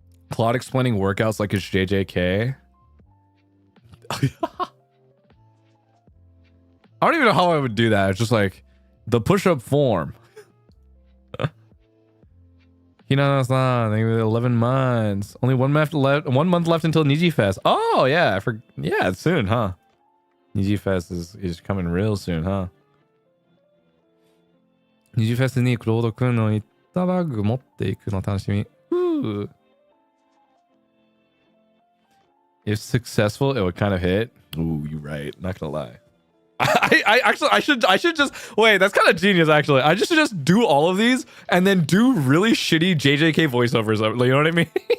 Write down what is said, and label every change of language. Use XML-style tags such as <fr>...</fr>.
<en>Claude explaining workouts like it's JJK. I don't even know how I would do that. It's just like the push-up form. Hinana-san, thank you for 11 months. Only 1 month left. 1 month left until Niji Fest. Oh yeah, yeah, it's soon, huh? Niji Fest is coming real soon, huh?</en> <ja>Niji Fest にクロード君の行ったバッグ持っていくの楽しみ。</ja> <en>If successful, it would kind of hit. Ooh, you're right. Not gonna lie. I should just wait. That's kind of genius, actually. I should just do all of these and then do really shitty JJK voiceovers. You know what I mean?</en>